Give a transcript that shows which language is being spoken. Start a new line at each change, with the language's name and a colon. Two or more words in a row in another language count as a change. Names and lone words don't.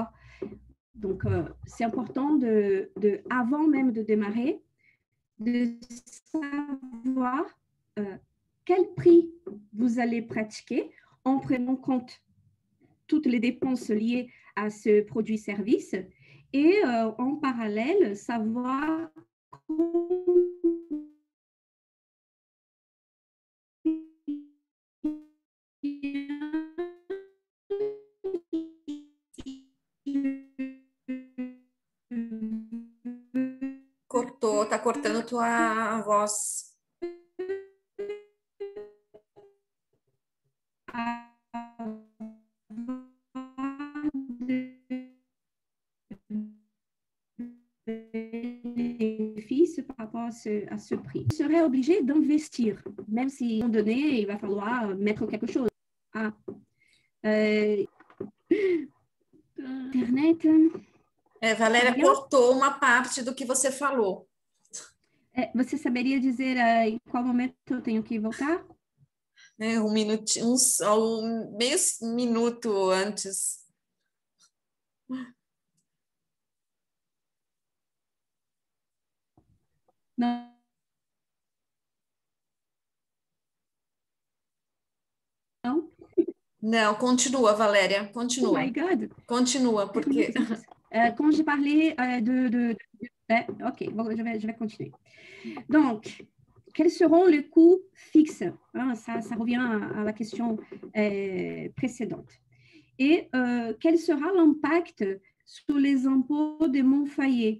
French: Donc c'est important avant même de démarrer, de savoir quel prix vous allez pratiquer en prenant en compte toutes les dépenses liées à ce produit-service et en parallèle savoir
Portuguese: Cortou, tá cortando tua voz.
French: Bénéfice par rapport à ce prix. Je serais obligé d'investir, même si à un moment donné, il va falloir mettre quelque chose. Internet.
Portuguese: Valéria cortou uma parte do que você falou. Você saberia dizer em qual momento eu tenho que voltar? Um minutinho, meio minuto antes. Não. Não? Não, continua, Valéria, continua.
English: Oh my God!
Portuguese: Continua, porque...
French: Quand j'ai parlé ok, bon, je vais continuer. Donc, quels seront les coûts fixes? Ça revient à la question précédente. Et quel sera l'impact sur les impôts de mon foyer?